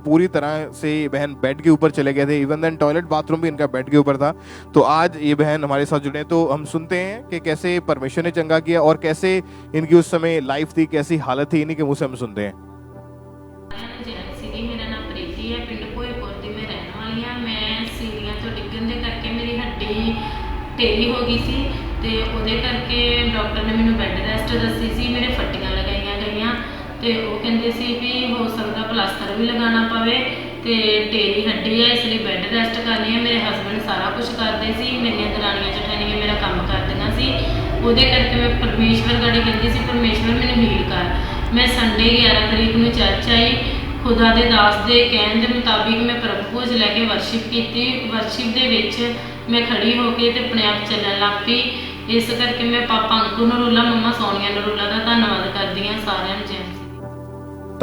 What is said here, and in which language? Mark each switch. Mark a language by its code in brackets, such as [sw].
[hi] पूरी तरह से ये बहन बेड के ऊपर चले गए थे, इवन देन टॉयलेट बाथरूम भी इनका बेड के ऊपर था। तो आज ये बहन हमारे साथ जुड़े, तो हम सुनते हैं कि कैसे परमेश्वर ने चंगा किया और कैसे इनकी उस समय लाइफ थी, कैसी हालत थी, इन्हीं के मुँह से हम सुनते हैं। [pa] मेरा नाम प्रीति है, पिंड भोईपुर की मैं रहने वाली हाँ। मैं सीढ़ियाँ तो डिग्गन के करके मेरी हड्डी टेढ़ी हो गई सी ते ਉਹਦੇ ਕਰਕੇ ਡਾਕਟਰ ਨੇ ਮੈਨੂੰ ਬੈੱਡ ਰੈਸਟ ਦੱਸੀ ਸੀ, ਮੇਰੇ ਫੱਟੀਆਂ ਲਗਾਈਆਂ ਗਈਆਂ ਤੇ ਉਹ ਕਹਿੰਦੇ ਸੀ ਵੀ ਹੋ ਸਕਦਾ ਪਲਾਸਟਰ ਵੀ ਲਗਾਉਣਾ ਪਵੇ ਤੇ ਢੇਰੀ ਹੱਡੀ ਹੈ, ਇਸ ਲਈ ਬੈੱਡ ਰੈਸਟ ਕਰਨੀ ਹੈ। ਮੇਰੇ ਹਸਬੰਡ ਸਾਰਾ ਕੁਝ ਕਰਦੇ ਸੀ, ਮੇਰੀਆਂ ਦਰਾਣੀਆਂ ਜਠਾਣੀਆਂ ਮੇਰਾ ਕੰਮ ਕਰਦੀਆਂ ਸੀ, ਉਹਦੇ ਕਰਕੇ ਮੈਂ ਪਰਮੇਸ਼ਵਰ ਗਾੜੀ ਕਹਿੰਦੀ ਸੀ ਪਰਮੇਸ਼ਵਰ ਮੈਨੂੰ ਹੀਲ ਕਰ। ਮੈਂ ਸੰਡੇ 11 ਤਰੀਕ ਨੂੰ ਚਰਚ ਆਈ, खुदा दे दास दे कहण दे मुताबिक मैं प्रभु भोज लैके वर्शिप की। वर्शिप दे विच मैं खड़ी होके ते अपने आप चलण लग पई। इस करके मैं पापा अंकु नरूला, मम्मा सोनिया नरूला का धन्यवाद करदी हां सारिਆਂ ਨੂੰ। जय